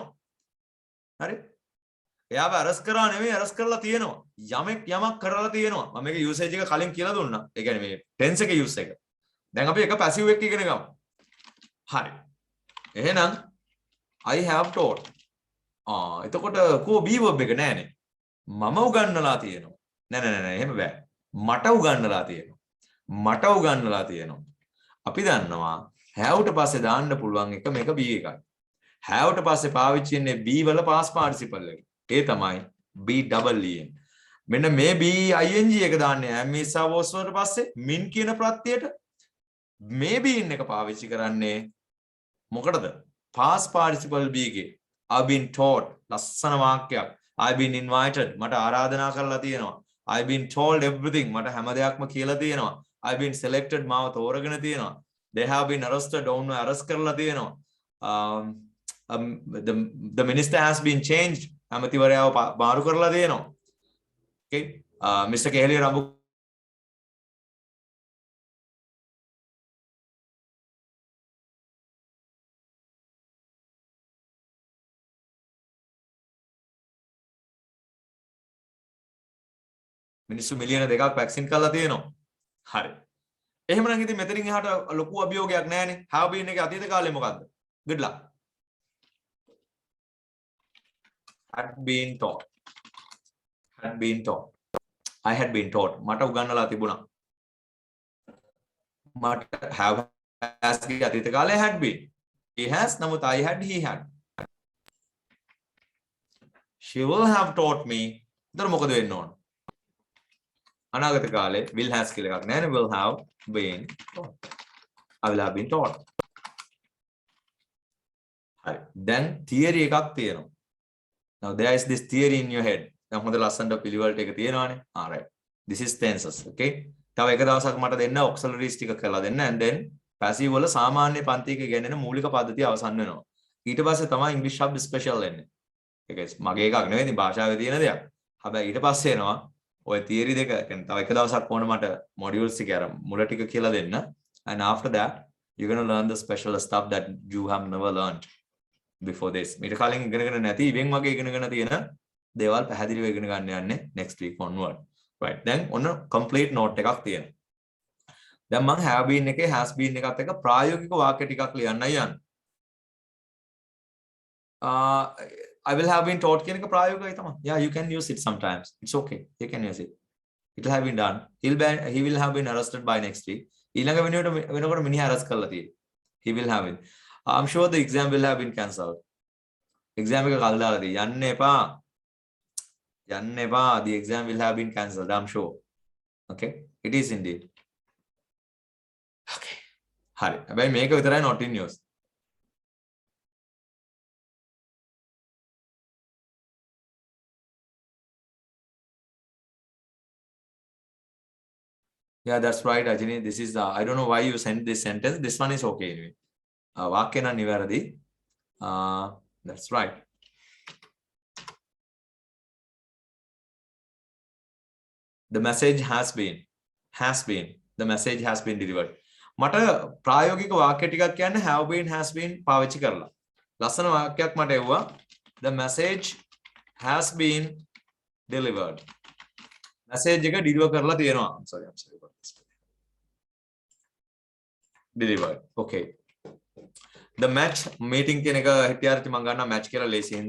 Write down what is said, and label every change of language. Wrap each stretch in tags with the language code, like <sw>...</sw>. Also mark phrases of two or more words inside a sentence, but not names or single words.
<si>හරි? එයාව අරස් කරා නෙවෙයි අරස් කරලා තියෙනවා. යමෙක් යමක් කරලා තියෙනවා. මම මේක යූසේජ් එක කලින් කියලා දුන්නා. ඒ කියන්නේ මේ ටෙන්ස් එකේ යූස් එක. දැන් අපි එක පැසිව් එක ඉගෙන ගමු. හරි. එහෙනම්</si> <en>I have taught.</en> <si>එතකොට කෝ</si> <en>be verb</en> <si>එක නෑනේ. මම උගන්වලා තියෙනවා. නෑ එහෙම බෑ. මට උගන්වලා තියෙනවා. අපි දන්නවා have ට පස්සේ දාන්න පුළුවන් එක මේක be එකයි. have ට පස්සේ පාවිච්චි වෙන්නේ be වල</si> <en>past participle</en> <si>එක. ඒ තමයි</si> <en>be double en.</en> <si>මෙන්න මේ</si> <en>be ing</en> <si>එක දාන්නේ</si> <en>am is are was</en> <si>වලට පස්සේ min කියන ප්‍රත්‍යයට මේ been එක පාවිච්චි කරන්නේ මොකටද?</si> <en>past participle be එකේ I've been taught</en> <si>ලස්සන වාක්‍යයක්.</si> <en>I've been invited</en> <si>මට ආරාධනා කරලා තියෙනවා.</si> <en>I've been told everything</en> <si>මට හැම දෙයක්ම කියලා තියෙනවා.</si> <en>I've been selected</en> <si>මාව තෝරගෙන තියෙනවා.</si> <en>They have been arrested</en> <si>ඔවුන්ව arrest කරලා තියෙනවා.</si> <en>The minister has been changed</en> <si>ඇමතිවරයාව මාරු කරලා තියෙනවා. Okay, Mr. Kehliya Rambu මිනිස්සු මිලියන 2ක් වැක්සින් කරලා තියෙනවා. හරි. එහෙමනම් ඉතින් මෙතනින් එහාට ලොකු අභියෝගයක් නැහැනේ.</si> <en>have been</en> <si>එකේ අතීත කාලේ මොකද්ද?</si> <en>good luck. had been taught. had been taught. I had been taught.</en> <si>මට උගන්වලා තිබුණා. මට</si> <en>have has</en> <si>ගේ අතීත කාලේ</si> <en>had been. He has නමුත් I had he had. She will have taught me.</en> <si>එතන මොකද වෙන්න ඕන? අනාගත කාලේ</si> <en>will has</en> <si>කියලා එකක් නැහැ නේ.</si> <en>will have been taught. I will have been taught.</en> <si>හරි. දැන් theory එකක් තියෙනවා.</si> <en>Now there is this theory in your head.</en> <si>දැන් හොඳ ලස්සනට පිළිවෙලට එක තියෙනවානේ.</si> <en>Alright. This is tenses.</en> <si>Okay. තව එක දවසක් මට දෙන්න auxiliaries ටික කරලා දෙන්න</si> <en>and then passive</en> <si>වල සාමාන්‍ය පන්ති එක ගෙනෙන මූලික පද්ධතිය අවසන් වෙනවා. ඊට පස්සේ තමයි English ශබ්ද special එන්නේ. ඒක මගේ එකක් නෙවෙයි භාෂාවේ තියෙන දෙයක්. හැබැයි ඊට පස්සේ එනවා ඔය theory දෙක කියන්නේ තව එක දවසක් ඕන මට modules ටික අර මුල ටික කියලා දෙන්න.</si> <en>And after that you're going to learn the special stuff that you have never learned before this.</en> <si>මීට කලින් ඉගෙනගෙන නැති ඉවෙන් වගේ ඉගෙනගෙන තියෙන දේවල් පැහැදිලිව ඉගෙන ගන්න යන්නේ</si> <en>next week onward. Right.</en> <si>දැන් ඔන්න</si> <en>complete note</en> <si>එකක් තියෙනවා. දැන් මම</si> <en>have been</en> <si>එකේ</si> <en>has been</en> <si>එකත් එක්ක ප්‍රායෝගික වාක්‍ය ටිකක් ලියන්නයි යන්නේ.</si> <en>I will have been taught</en> <si>කියන එක ප්‍රායෝගිකයි තමයි.</si> <en>Yeah, you can use it sometimes. It's okay. You can use it. It will have been done. He will have been arrested by next week.</en> <si>ඊළඟ වෙනකොට මිනිහා arrest කරලා තියෙන්නේ.</si> <en>He will have it. I'm sure the exam will have been cancelled.</en> <si>Exam එක කල් දාලා තියෙයි. යන්න එපා.</si> <en>The exam will have been cancelled. I'm sure. Okay. It is indeed. Okay. හරි.</en> <si>හැබැයි මේක විතරයි</si> <en>not in use. Yeah, that's right, Ajini. This is I don't know why you sent this sentence. This one is okay anyway.</en> <si>වාක්‍ය නම් නිවැරදි.</si> <en>That's right. The message has been. The message has been delivered.</en> <si>මට ප්‍රායෝගික වාක්‍ය ටිකක් කියන්නේ</si> <en>have been has been</en> <si>පාවිච්චි කරලා. ලස්සන වාක්‍යයක් මට එවුවා.</si> <en>The message has been delivered.</en> <si>message එක deliver කරලා තියෙනවා.</si> <en>I'm sorry about this. Delivered. Okay. The match meeting</en> <si>කියන එක හිටියාරිට මම ගන්නවා match කියලා ලේසියෙන්ද.</si>